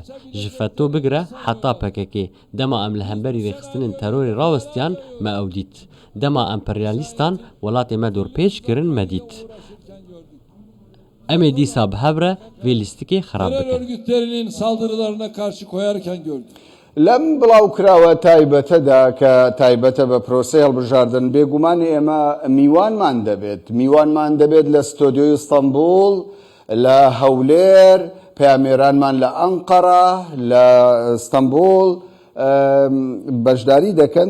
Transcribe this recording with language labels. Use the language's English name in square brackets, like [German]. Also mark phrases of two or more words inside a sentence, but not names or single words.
[Kurdish] Ji FETÖ bigire heta PKK. Dema em li hemberî rêxistinên terorê rawestiyan me ew dît. Dema emperyalîstan welatê me dorpêç kirin me dît. Em ê dîsa bi hev re vê lîstikê xerab terör bikin. [Turkish] örgütlerinin saldırılarına karşı koyarken gördük. [Central Kurdish] لەم بڵاوکراوە تایبەتەدا کە تایبەتە بە پرۆسەی هەڵبژاردن بێگومان ئێمە میوانمان دەبێت لە ستۆدیۆی ئیستانبول، لە هەولێر، پەیامێرانمان لە ئەنقەرە، لە ئیستانبول بەشداری دەکەن.